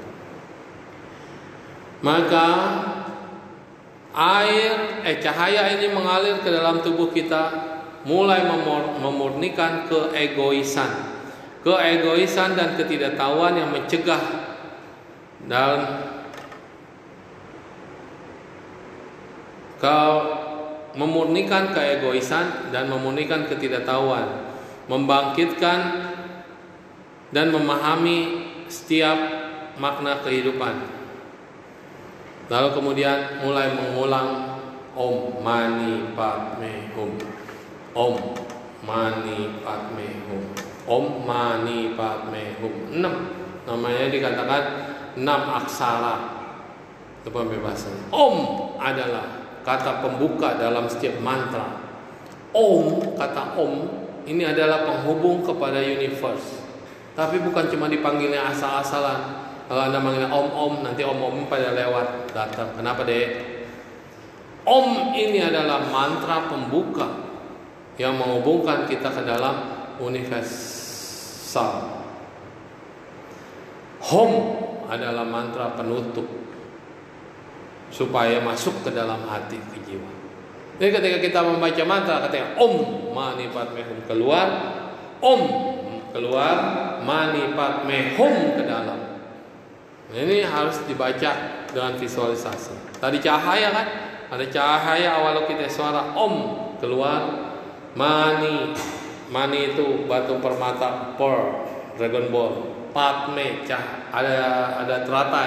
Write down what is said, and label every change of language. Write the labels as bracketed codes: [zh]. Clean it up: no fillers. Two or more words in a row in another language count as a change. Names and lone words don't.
[id] Maka cahaya ini mengalir ke dalam tubuh kita, mulai memurnikan keegoisan dan ketidaktahuan yang mencegah dan memurnikan keegoisan dan memurnikan ketidaktahuan, membangkitkan dan memahami setiap makna kehidupan. Lalu kemudian mulai mengulang [sa] Om Mani Padme Hum, Om Mani Padme Hum, Om Mani Padme Hum. [id] 6 namanya dikatakan 6 aksara kebebasan. Om adalah kata pembuka dalam setiap mantra. Om, kata Om ini adalah penghubung kepada universe. Tapi bukan cuma dipanggilnya asal-asalan. Kalau Anda manggil Om, nanti Om pada lewat datang. Kenapa deh? Om ini adalah mantra pembuka yang menghubungkan kita ke dalam universal. Hom adalah mantra penutup supaya masuk ke dalam hati, ke jiwa. Jadi ketika kita membaca mantra, katanya [sa] Om Mani Padme Hum [id] keluar, Om keluar, [sa] Mani Padme Hum [id] ke dalam. Ini harus dibaca dengan visualisasi. Tadi cahaya kan, ada cahaya awal kita suara Om keluar, Mani, Mani itu batu permata, pearl, Dragon Ball. Padme, ada teratai.